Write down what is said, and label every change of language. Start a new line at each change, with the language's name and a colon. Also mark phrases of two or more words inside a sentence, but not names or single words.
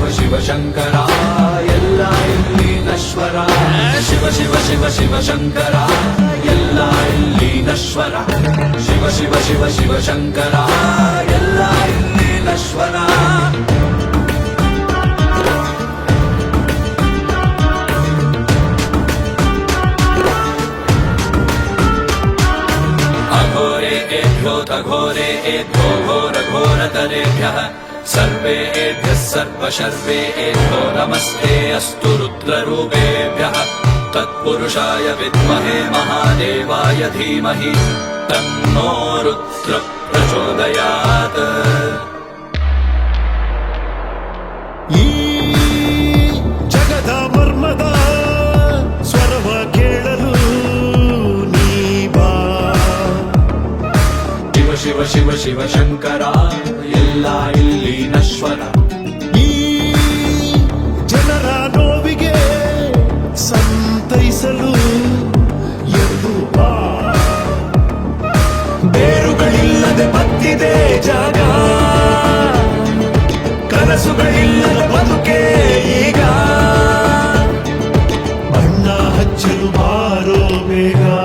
Kannada: ಶಿವ ಶಂಕರ ಎಲ್ಲ ಇಲ್ಲಿ ನಶ್ವರ ಶಿವ ಶಿವ ಶಿವ ಶಿವ ಶಂಕರ ಎಲ್ಲ ಇಲ್ಲಿ ನಶ್ವರ ಶಿವ ಶಿವ ಶಿವ ಶಿವ ಶಂಕರ ಎಲ್ಲ ಇಲ್ಲಿ ನಶ್ವರ
Sanskrit: घोरेभ्यो घोरघोरतरेभ्यः सर्वेभ्यः सर्वशर्वेभ्यो नमस्ते अस्तु रुद्ररूपेभ्यः तत्पुरुषाय विद्महे महादेवाय धीमहि तन्नो रुद्र प्रचोदयात्
Kannada: ಜಗದ ಮರ್ಮದ ಸ್ವರವ ಕೇಳಲು ಶಿವ ಶಿವ ಶಿವ ಶಂಕರ ಎಲ್ಲ ಇಲ್ಲಿ ನಶ್ವರ ಈ ಜನರ ನೋವಿಗೆ ಸಂತೈಸಲು ಎಂದು ಬೇರುಗಳಿಲ್ಲದೆ ಬತ್ತಿದೆ ಜಾಗ ಕನಸುಗಳಿಲ್ಲದ ಬದುಕೆ ಈಗ ಬಣ್ಣ ಹಚ್ಚಲು ಬಾರೋ ಬೇಗ